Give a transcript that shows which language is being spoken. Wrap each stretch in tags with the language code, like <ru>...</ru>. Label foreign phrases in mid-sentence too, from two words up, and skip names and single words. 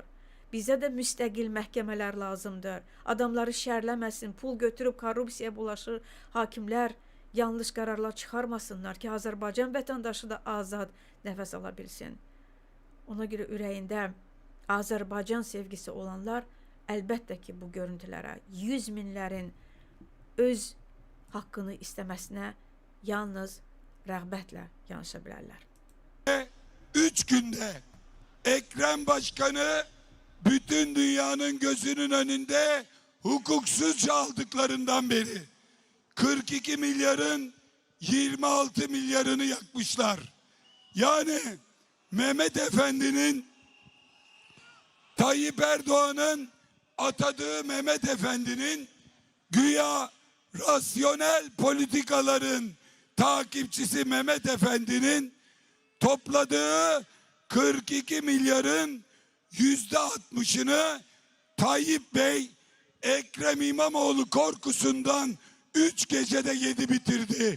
<az>Bizə də müstəqil məhkəmələr lazımdır. Adamları şərləməsin, pul götürüb korrupsiyaya bulaşır, hakimlər yanlış qərarlar çıxarmasınlar ki, Azərbaycan vətəndaşı da azad nəfəs ala bilsin. Ona görə ürəyində Azərbaycan sevgisi olanlar əlbəttə ki, bu görüntülərə 100 minlərin öz haqqını istəməsinə yalnız rəğbətlə yanaşa bilərlər.</az> <tr>3 günde Ekrem Başkanı bütün dünyanın gözünün önünde hukuksuzca aldıklarından beri 42 milyarın 26 milyarını yakmışlar. Yani Mehmet Efendi'nin, Tayyip Erdoğan'ın atadığı Mehmet Efendi'nin güya rasyonel politikaların takipçisi Mehmet Efendi'nin topladığı 42 milyarın %60'ını Tayyip Bey Ekrem İmamoğlu korkusundan 3 gecede yedi bitirdi.</tr>